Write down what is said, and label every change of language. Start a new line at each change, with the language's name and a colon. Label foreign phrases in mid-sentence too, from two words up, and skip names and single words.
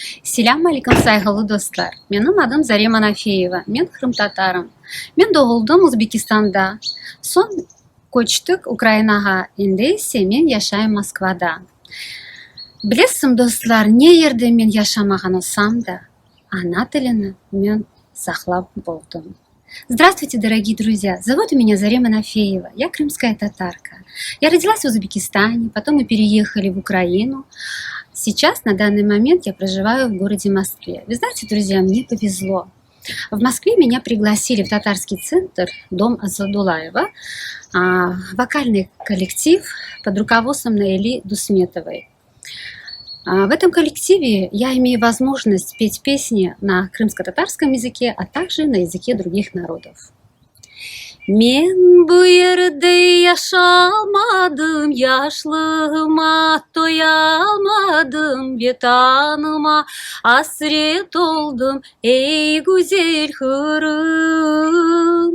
Crimean Tatar: Selam aleyküm saygılı dostlar. Benim adım Zarema Nafeeva. Ben Kırım Tatarım. Ben doğuldum Uzbekistan'da. Son koçtuk Ukraynaga. Endi ise men yaşayım Moskvada. Bilesizmi dostlar, ne yerde men yaşamagan olsam da, ana tilini men saqlab болдым.
Russian: Здравствуйте, дорогие друзья! Зовут меня Зарема Нафеева. Я крымская татарка. Я родилась в Узбекистане, потом мы переехали в Украину. Сейчас, на данный момент, я проживаю в городе Москве. Вы знаете, друзья, мне повезло. В Москве меня пригласили в татарский центр «Дом Азадулаева», вокальный коллектив под руководством Наили Дусметовой. В этом коллективе я имею возможность петь песни на крымско-татарском языке, а также на языке других народов.
Crimean Tatar: Мен bu yerde yaşamadım, yaşlığıma doyamadım, betanıma hasret oldum ey güzel Kırım.